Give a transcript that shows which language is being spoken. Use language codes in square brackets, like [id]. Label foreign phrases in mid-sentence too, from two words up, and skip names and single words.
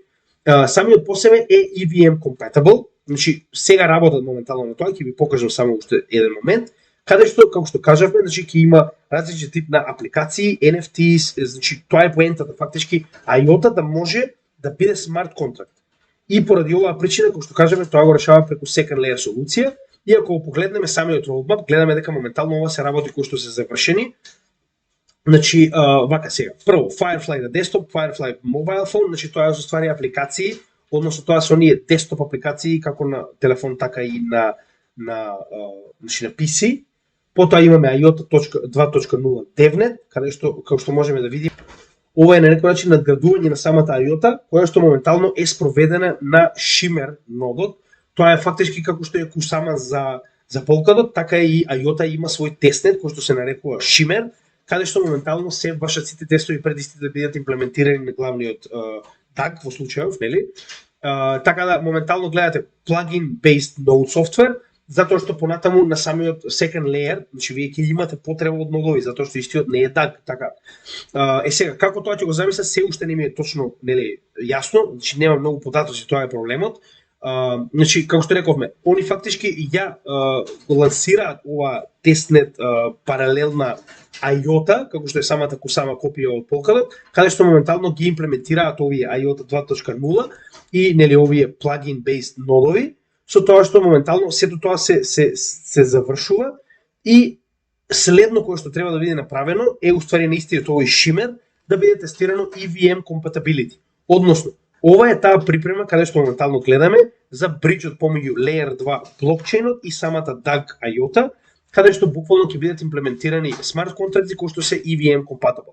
[mk] Самиот по себе е [en] EVM compatible, [mk] значи сега работат моментално на тоа, ќе ви покажам само уште еден момент, каде што, како што кажавме, значи ќе има различен тип на апликации, NFTs, значи тоа е поентата фактички IOTA да може да биде смарт контракт. И поради оваа причина, како што кажавме, тоа го решава преку [en] second layer [mk] солуција, и ако погледнеме самиот roadmap, гледаме дека моментално ова се работи кои што се завршени. Значи, вака сега, прво, Firefly на десктоп, [en] Firefly mobile phone, [mk] значи тоа е за ствари апликации, односно тоа се оние десктоп апликации како на телефон, така и значи на PC. Потоа имаме IOTA 2.0 DevNet, каде што, како што можеме да видиме, ова е на некој начин надградување на самата IOTA, која што моментално е спроведена на Shimmer нодот. Тоа е фактички како што е Kusama за Polkadot, така и IOTA има свој тестнет кој што се нарекува Shimmer, каде што моментално се башат сите тестови пред исти да бидат имплементирани на главниот DAG во случајов, нели? Така да моментално гледате [en] plugin based node software, [mk] затоа што понатаму на самиот [en] second layer, [mk] значи вие ќе имате потреба од нодови, затоа што истиот не е DAG, така. Сега како тоа ќе го замислам, се уште не ми е точно, нели, јасно, значи нема многу податоци, тоа е проблемот. Значи, како што рековме, они фактички ја лансираат ова тестнет паралелна IOTA, како што е самата Kusama копија од Polkadot, каде што моментално ги имплементираат овие IOTA 2.0 и нели овие [en] plugin based [mk] нодови, со тоа што моментално сето тоа се завршува и следно кое што треба да биде направено е уствари на истиот овој Shimmer да биде тестирано [en] EVM compatibility. [mk] Односно, ова е таа припрема каде што моментално гледаме за бриджот помеѓу Layer 2 блокчейнот и самата DAG IOTA, каде што буквално ќе бидат имплементирани смарт контракти кои што се [en] EVM compatible.